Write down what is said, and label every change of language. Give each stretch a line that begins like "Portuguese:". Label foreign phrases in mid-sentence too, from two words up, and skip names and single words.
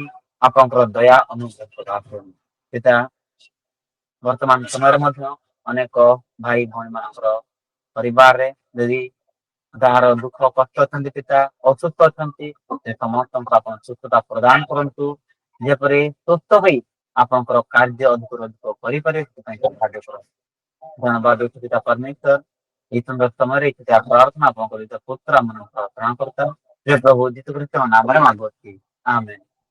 Odia: ଆପଣଙ୍କର ଦୟା ଅନୁଗ୍ରହ ପ୍ରଦାନ କରନ୍ତୁ ପିତା। ବର୍ତ୍ତମାନ ସମୟରେ ମଧ୍ୟ ଅନେକ ଭାଇ ଭଉଣୀ ମାନଙ୍କର ପରିବାରରେ ଯଦି ଯାହାର ଦୁଃଖ କଷ୍ଟ ଅଛନ୍ତି ପିତା, ଅସୁସ୍ଥ ଅଛନ୍ତି, ସେ ସମସ୍ତଙ୍କୁ ଆପଣ ସୁସ୍ଥତା ପ୍ରଦାନ କରନ୍ତୁ, ଯେପରି ସୁସ୍ଥ ହୋଇ ଆପଣଙ୍କର କାର୍ଯ୍ୟ ଅଧିକରୁ ଅଧିକ କରିପାରିବେ, ସେଥିପାଇଁ ସାହାଯ୍ୟ କରନ୍ତୁ। ଧନ୍ୟବାଦ ଦଉଛୁ ପିତା ପରମେଶ୍ୱର। ଏଇ ସୁନ୍ଦର ସମୟରେ ପ୍ରାର୍ଥନା ଆପଣଙ୍କ ପୁତ୍ର ମାନଙ୍କ ପ୍ରାର୍ଥନା କରିଥାଉ, ପ୍ରଭୁ ଯୀଶୁ ଖ୍ରୀଷ୍ଟଙ୍କ ନାମରେ ମାଗୁଅଛି, ଆମେନ୍।